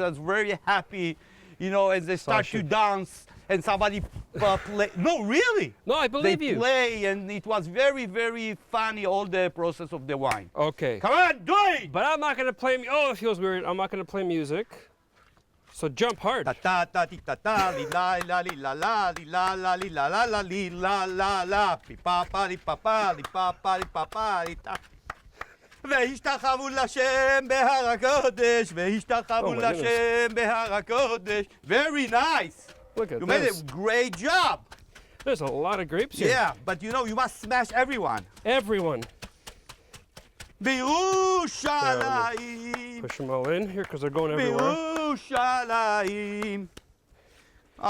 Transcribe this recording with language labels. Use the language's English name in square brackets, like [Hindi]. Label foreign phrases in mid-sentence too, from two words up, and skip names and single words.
[English] I was very happy, you know, as they start to should- dance, and somebody play. No, really. No, I believe They you. play, and it was very, very funny, all the process of the wine. Okay. Come on, do it! But I'm not going to play. Oh, it feels weird. I'm not going to play music. So jump hard. Ta ta ta ti ta ta li la la li la la li la la li la la la li la la la pi pa pa li pa pa li pa pa li pa pa li ta. [Hebrew] והשתחוו לשם בהר הקודש, והשתחוו [English] Oh my [Hebrew] לשם בהר הקודש. [English] Very nice. Look at You made this. a great job. There's a lot of grapes here. Yeah, but you know, you must smash everyone. Everyone. [Hebrew] בירושלים, [English] Push them all in here because they're going everywhere. [Hebrew] בירושלים. Oh,